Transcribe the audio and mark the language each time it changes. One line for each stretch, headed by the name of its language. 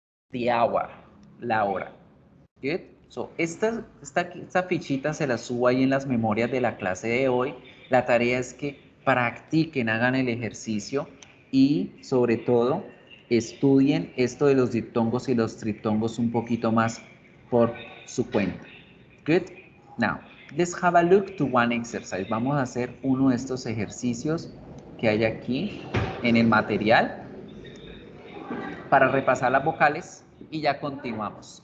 English: The hour,
Spanish: la hora. Good. So, esta fichita se la subo ahí en las memorias de la clase de hoy. La tarea es que practiquen, hagan el ejercicio y sobre todo estudien esto de los diptongos y los triptongos un poquito más por su cuenta.
English: Good. Now, let's have a look to one exercise.
Spanish: Vamos a hacer uno de estos ejercicios que hay aquí en el material para repasar las vocales y ya continuamos.